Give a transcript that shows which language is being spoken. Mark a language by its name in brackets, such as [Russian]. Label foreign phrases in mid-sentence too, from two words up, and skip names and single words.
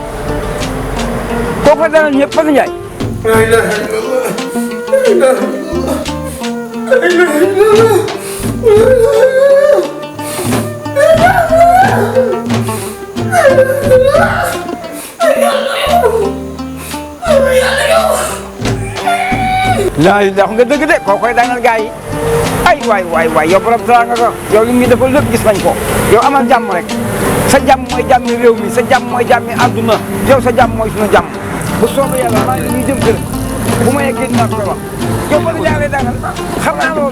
[Wolof] kooku dana ñëpp Fatou Ndiaye. [Arabic] لا إله إلا الله لا إله إلا الله لا إله إلا الله لا إله [Wolof] nga dëgg de koo koy daanal gars yi ay waay yow borom dara nga ko yow li mu defal lépp gis nañ ko yow amal jàmm rek sa jàmm mooy jàmmi réew mi sa jàmm mooy jàmmi àdduna yow sa jàmm mooy suñu jàmm bu soobee yàlla maa ngi ñuy jëm kër bu ma yeggee dinaa koy wax yow ba nga jaaree daanal xam naa loolu.